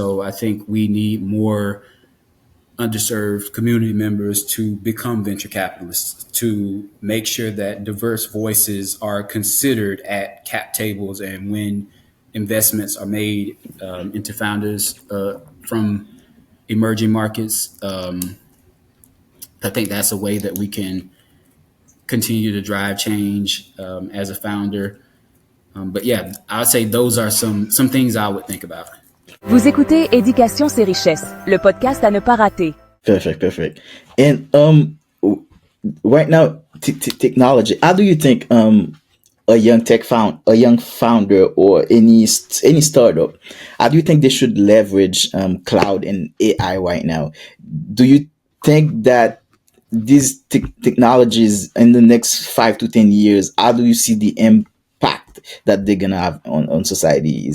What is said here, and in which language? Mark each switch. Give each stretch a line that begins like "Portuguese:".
English: So I think we need more underserved community members to become venture capitalists, to make sure that diverse voices are considered at cap tables and when investments are made into founders from emerging markets. I think that's a way that we can continue to drive change as a founder. But yeah, I would say those are some things I would think about.
French: Vous écoutez Éducation c'est richesse, le podcast à ne pas rater.
English: Perfect. And right now, technology. How do you think a young founder or any startup, how do you think they should leverage cloud and AI right now? Do you think that these technologies in the next 5 to 10 years, how do you see the impact that they're gonna have on society?